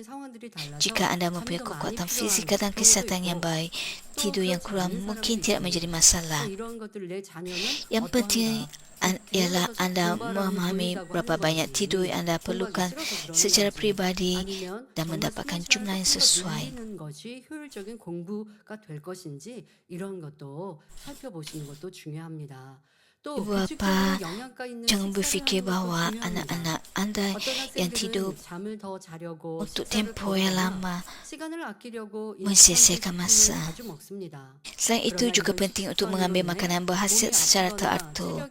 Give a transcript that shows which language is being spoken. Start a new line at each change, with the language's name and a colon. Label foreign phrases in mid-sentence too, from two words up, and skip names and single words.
Malay: Jika anda mempunyai kekuatan fizikal dan kesihatan yang baik, tidur yang kurang mungkin tidak menjadi masalah. Yang penting ialah anda memahami berapa banyak tidur yang anda perlukan secara pribadi dan mendapatkan jumlah yang sesuai.
Korean: 효율적인 공부가 될 것인지 이런 것도 살펴보시는 것도 중요합니다.
Malay: Ibu bapa, jangan berfikir bahawa anak-anak anda yang tidur untuk tempoh yang lama mensia-siakan masa. Selain itu juga penting untuk mengambil makanan berkhasiat secara teratur.